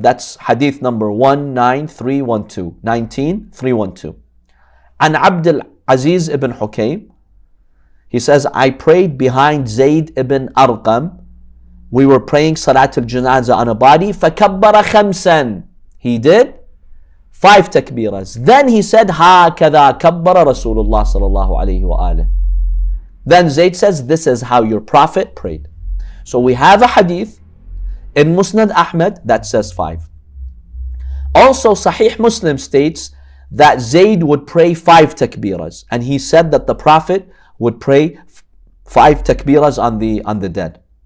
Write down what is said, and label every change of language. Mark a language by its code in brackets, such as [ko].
[en] That's hadith number 19312. 19312. And Abdul Aziz ibn Hukaym, he says, I prayed behind Zayd ibn Arqam. We were praying Salat al-Janazah on a body. [ar] فَكَبَّرَ خَمْسًا. [en] He did 5 takbiras. Then he said, [ar] هَكَذَا كَبَّرَ رَسُولُ اللَّهِ صَلَى اللَّهُ عَلَيْهِ وَآلِهِ. [en] Then Zayd says, this is how your Prophet prayed. So we have a hadith in Musnad Ahmad that says 5. Also Sahih Muslim states that Zayd would pray 5 takbiras. And he said that the Prophet would pray 5 takbiras on the dead.